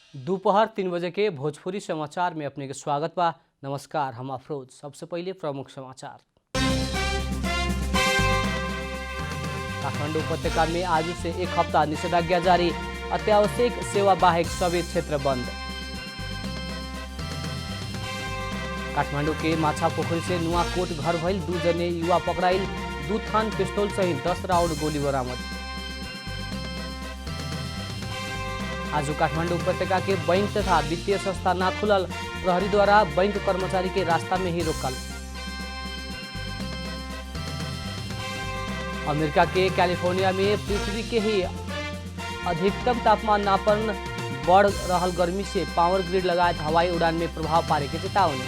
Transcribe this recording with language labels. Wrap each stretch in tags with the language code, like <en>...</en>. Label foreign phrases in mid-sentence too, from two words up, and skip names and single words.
<bho>दोपहर 3 बजे के भोजपुरी समाचार में अपने के स्वागत बा। नमस्कार, हम अफरोज। सबसे पहले प्रमुख समाचार। काठमाडौँ उपत्यका में आज से एक हफ्ता निषेधाज्ञा जारी।</bho> <ne>अत्यावश्यक सेवा बाहेक सबै क्षेत्र बंद।</ne> <bho>काठमाडौँ के माछापोखरी से नुवाकोट घर भइल 2 जने युवा पकड़ाइल। 2 थान पिस्तौल सहित 10 राउंड गोली बरामद। आज काठमाडौँ उपत्यका के बैंक तथा वित्तीय संस्था ना खुलल। प्रहरी द्वारा बैंक कर्मचारी के रास्ता में ही रोकल। अमेरिका के कैलिफोर्निया में पृथ्वी के ही अधिकतम तापमान नापन बढ़ रहल गर्मी से पावर ग्रिड लगायत हवाई उड़ान में प्रभाव पारे के चेतावनी।</bho>